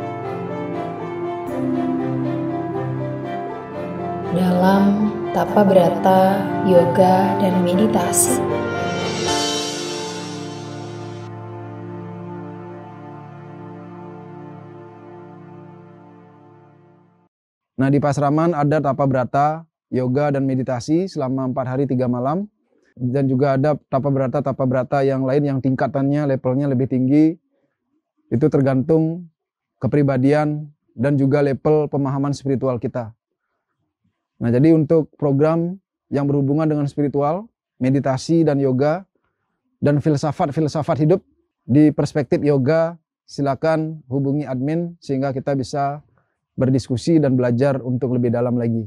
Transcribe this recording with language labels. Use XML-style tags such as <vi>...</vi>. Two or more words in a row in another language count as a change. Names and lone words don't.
<id>Dalam tapa brata, yoga, dan meditasi. Nah, di Pasraman ada tapa brata, yoga, dan meditasi selama 4 hari 3 malam. Dan juga ada tapa brata yang lain yang tingkatannya, levelnya lebih tinggi. Itu tergantung kepribadian dan juga level pemahaman spiritual kita. Nah, jadi untuk program yang berhubungan dengan spiritual, meditasi dan yoga, dan filsafat hidup di perspektif yoga, silakan hubungi admin sehingga kita bisa berdiskusi dan belajar untuk lebih dalam lagi.</id>